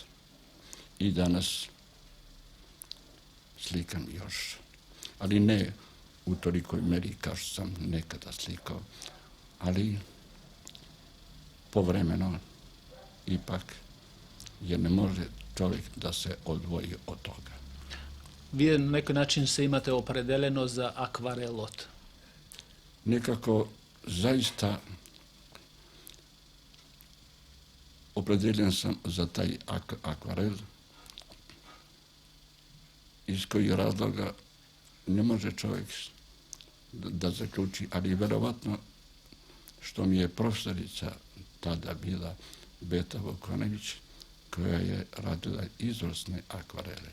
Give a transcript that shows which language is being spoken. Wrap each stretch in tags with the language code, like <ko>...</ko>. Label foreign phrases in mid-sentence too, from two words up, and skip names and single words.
<sr>I danas slikam još, ali ne u tolikoj meri kao što sam nekada slikao, ali povremeno ipak, jer ne može čovjek da se odvoji od toga.</sr> <mk>Вие на некој начин се имате определено за акварелот.</mk> <sr>Nekako zaista opredeljen sam za taj akvarel, iz kojih razloga ne može čovjek da zaključi, ali verovatno što mi je profesorica tada bila Beta Vukonević, koja je radila izvrsne akvarele.</sr>